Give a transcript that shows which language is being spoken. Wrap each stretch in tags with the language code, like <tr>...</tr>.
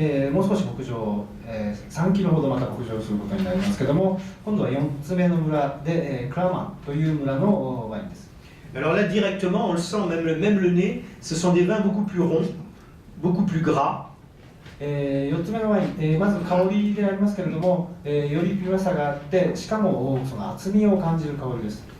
<ja>もう少し北上、3キロほどまた北上することになりますけども今度は4つ目の村で、クラマンという村のワインです。</ja> <fr>Alors là directement on le sent même le nez, ce sont des vins beaucoup plus ronds, beaucoup plus gras.</fr> <ja>4つ目のワイン、まず香りでありますけれども、よりピュアさがあってしかもその厚みを感じる香りです。</ja>